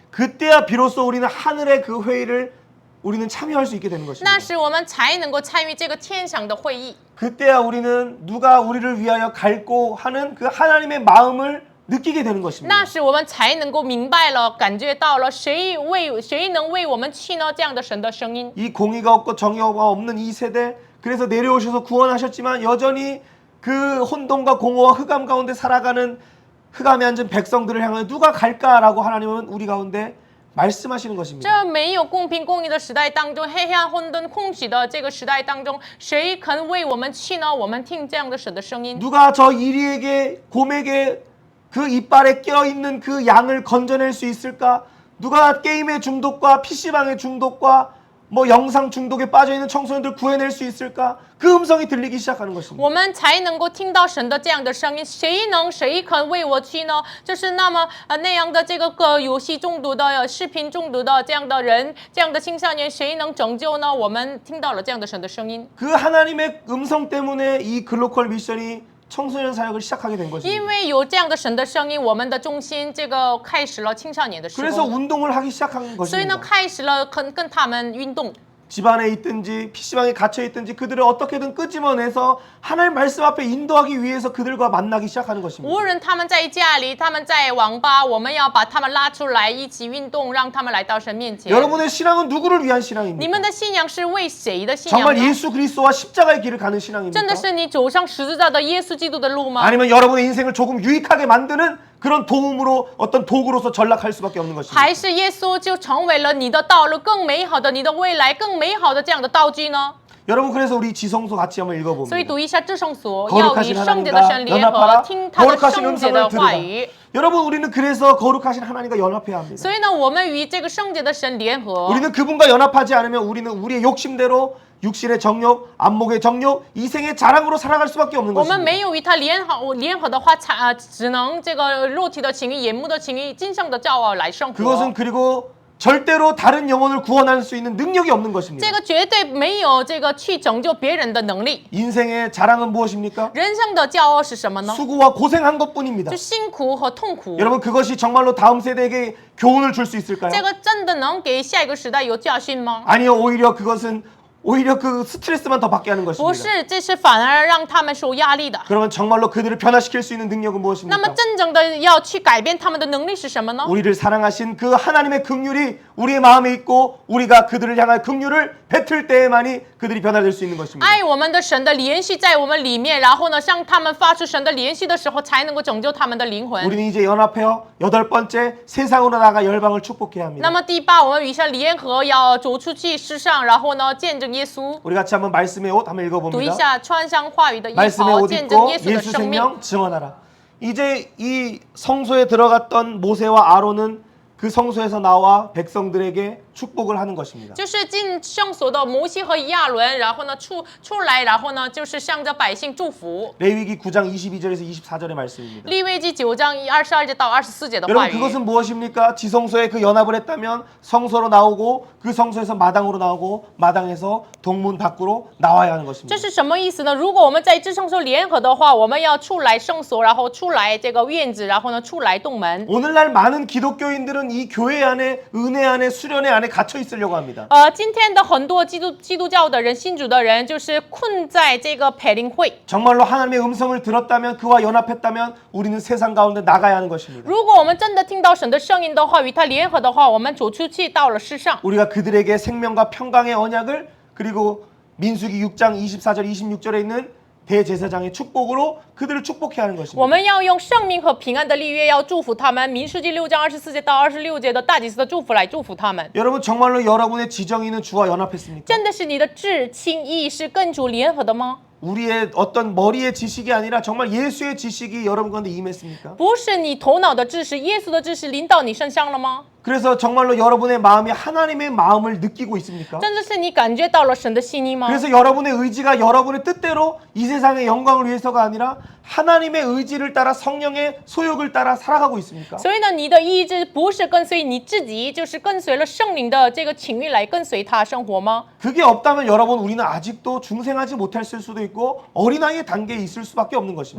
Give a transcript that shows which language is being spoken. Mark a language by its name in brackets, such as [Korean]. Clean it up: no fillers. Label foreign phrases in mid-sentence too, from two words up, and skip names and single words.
[Korean] 그때야 비로소 우리는 하늘의 그 회의를 우리는 참여할 수 있게 되는 것입니다. [Chinese] 那时我们才能够参与这个天上的会议。 [Korean] 그때야 우리는 누가 우리를 위하여 갈고 하는 그 하나님의 마음을 느끼게 되는 것입니다. [Chinese] 那时我们才能够明白了，感觉到了谁能为我们去呢？这样的神的声音。 [Korean] 이 공의가 없고 정의가 없는 이 세대 그래서 내려오셔서 구원하셨지만 여전히 그 혼돈과 공허와 흑암 가운데 살아가는 흑암에 앉은 백성들을 향하여 누가 갈까라고 하나님은 우리 가운데 말씀하시는 것입니다. [Chinese] 这没有公平公义的时代当中，黑暗混沌空虚的这个时代当中，谁肯为我们去呢？我们听这样的神的声音。 [Korean] 누가 저 이리에게 곰에게 그 이빨에 껴있는 그 양을 건져낼 수 있을까? 누가 게임의 중독과 PC방의 중독과 뭐 영상 중독에 빠져있는 청소년들 구해낼 수 있을까? 그 음성이 들리기 시작하는 것입니다. [Chinese] 我们才能够听到神的这样的声音，谁肯为我去呢？就是那么那样的这个游戏中毒的、视频中毒的这样的人，这样的青少年，谁能拯救呢？我们听到了这样的神的声音， [Korean] 그 하나님의 음성 때문에 이 글로컬 미션이 청소년 사역을 시작하게 된 [Chinese] 因 [Korean] 것입니다. [Chinese] 为有这样的神的声音，我们的中心这个开始了青少年的时 [Korean] 그래서 [Chinese] 候， [Korean] 운동을 하기 시작한 [Chinese] 所以呢， [Korean] 것입니다. [Chinese] 开始了跟他们运动。 [Korean] 집안에 있든지 PC방에 갇혀 있든지 그들을 어떻게든 끄집어내서 하나님 말씀 앞에 인도하기 위해서 그들과 만나기 시작하는 것입니다. [Chinese] 无论他们在家里，他们在网吧，我们要把他们拉出来，一起运动，让他们来到神面前。 [Korean] 여러분의 신앙은 누구를 위한 [Chinese] 你 [Korean] 신앙입니까? [Chinese] 们的信仰是为谁的信仰 [Korean] 정말 [Chinese] 呢？ [Korean] 예수 그리스도와 십자가의 길을 가는 [Chinese] 真 [Korean] 신앙입니까? [Chinese] 的是你走上十字架的耶稣基督的路吗？ [Korean] 아니면 여러분의 인생을 조금 유익하게 만드는 그런 도움으로 어떤 도구로서 전락할 수밖에 없는 것입니다. [Chinese] 还是耶稣就成为了你的道路更美好的、你的未来更美好的这样的道具呢？ [Korean] 여러분 그래서 우리 지성소 같이 한번 [Chinese] 所以 [Korean] 읽어봅니다. [Chinese] 读一下至圣所，要与 [Korean] 거룩하신 [Chinese] 圣洁的神 [Korean] 하나님과 [Chinese] 联合， [Korean] 연합하라. [Chinese] 听他的 [Korean] 거룩하신 [Chinese] 圣洁的 [Korean] 음성을 [Chinese] 话 [Korean] 들으라. [Chinese] 语。 [Korean] 여러분 우리는 그래서 거룩하신 하나님과 연합해야 합니다. [Chinese] 所以呢，我们与这个圣洁的神联合。 [Korean] 우리는 그분과 연합하지 않으면 우리는 우리의 욕심대로 육신의 정욕, 안목의 정욕, 이생의 자랑으로 살아갈 수밖에 없는 [Chinese] 我们 [Korean] 것입니다. [Chinese] 没有与他联合的话，只能这个肉体的情欲、眼目的情欲、今生的骄傲来生活。 [Korean] 그것은 그리고 절대로 다른 영혼을 구원할 수 있는 능력이 없는 것입니다. [Chinese] 这个绝对没有这个去拯救别人的能力。 [Korean] 인생의 자랑은 무엇입니까? [Chinese] 人生的骄傲是什么呢？ [Korean] 수고와 고생한 것뿐입니다. [Chinese] 就辛苦和痛苦。 [Korean] 여러분 그것이 정말로 다음 세대에게 교훈을 줄 수 있을까요? [Chinese] 这个真的能给下一个时代有教训吗？ [Korean] 아니요, 오히려 그것은 오히려 그 스트레스만 더 받게 하는 [Chinese] 不 [Korean] 것입니다. [Chinese] 是，这是反而让他们受压力的。 [Korean] 그러면 정말로 그들을 변화시킬 수 있는 능력은 [Chinese] 那么 [Korean] 무엇입니까? [Chinese] 真正的要去改变他们的能力是什么呢？ [Korean] 우리를 사랑하신 그 하나님의 긍휼이 우리의 마음에 있고 우리가 그들을 향한 긍휼을 뱉을 때에만이 그들이 변화될 수 있는 것입니다. [Chinese] 爱我们的神的连续在我们里面，然后呢，向他们发出神的连续的时候，才能够拯救他们的灵魂。 [Korean] 우리는 이제 연합하여 8번째 세상으로 나가 열방을 축복해야 [Chinese] 那 [Korean] 합니다. [Chinese] 么第八，我们与神联合，要走出去世上，然后呢，见证耶稣。 [Korean] 우리 같이 한번 말씀의 옷 한번 [Chinese] 读一 [Korean] 읽어봅니다. [Chinese] 下穿上话语的衣 [Korean] 말씀의 [Chinese] 袍， [Korean] 옷 [Chinese] 见证 [Korean] 입고 [Chinese] 耶稣的 [Korean] 예수 [Chinese] 生命。 [Korean] 생명 증언하라. 이제 이 성소에 들어갔던 모세와 아론은 그 성소에서 나와 백성들에게 축복을 하는 것입니다. [Chinese] 就是进圣所的摩西和亚伦，然后呢出来，然后呢就是向着百姓祝福。 [Korean] 레위기 9장 22절에서 24절의 말씀입니다. [Chinese] 利未记9章22节到24节的话 [Korean] 여러분 [Chinese] 语。 [Korean] 그것은 무엇입니까? 지성소에 그 연합을 했다면 성소로 나오고 그 성소에서 마당으로 나오고 마당에서 동문 밖으로 나와야 하는 것입니다. [Chinese] 这是什么意思呢？如果我们在至圣所联合的话，我们要出来圣所，然后出来这个院子，然后呢出来洞门。 [Korean] 오늘날 많은 기독교인들은 이 교회 안에 은혜 안에 수련회 안에 갇혀 있으려고 합니다. [Chinese] 今天的很多基督教的人、信主的人，就是困在这个培灵会。 [Korean] 정말로 하나님의 음성을 들었다면 그와 연합했다면 우리는 세상 가운데 나가야 하는 것입니다. [Chinese] 如果我们真的听到神的声音的话，与他联合的话，我们走出去到了世上。 [Korean] 우리가 그들에게 생명과 평강의 언약을 그리고 민수기 6장 24절 26절에 있는 대제사장의 축복으로 그들을 축복해야 하는 [Chinese] 我 [Korean] 것입니다. [Chinese] 们要用生命和平安的立约，要祝福他们。民数记6章24节到26节的大祭司的祝福来祝福他们。 [Korean] 여러분 정말로 여러분의 지정이는 주와 연합했습니까? [Chinese] 真的是你的至亲意是跟主联合的吗？ [Korean] 우리의 어떤 머리의 지식이 아니라 정말 예수의 지식이 여러분 가운데 임했습니까? [Chinese] 不是你头脑的知识，耶稣的知识临到你身上了吗？ [Korean] 그래서 정말로 여러분의 마음이 하나님의 마음을 느끼고 있습니까? [Chinese] 真的是你感觉到了神的心意吗？ [Korean] 그래서 여러분의 의지가 여러분의 뜻대로 이 세상의 영광을 위해서가 아니라 하나님의 의지를 따라 성령의 소욕을 따라 살아가고 있습니까? [Chinese] 所以呢，你的意志不是跟随你自己，就是跟随了圣灵的这个情欲来跟随他生活吗？ [Korean] 그게 없다면 여러분 우리는 아직도 중생하지 못했을 수도 있고 어린아이의 단계에 있을 수밖에 없는 것입니다.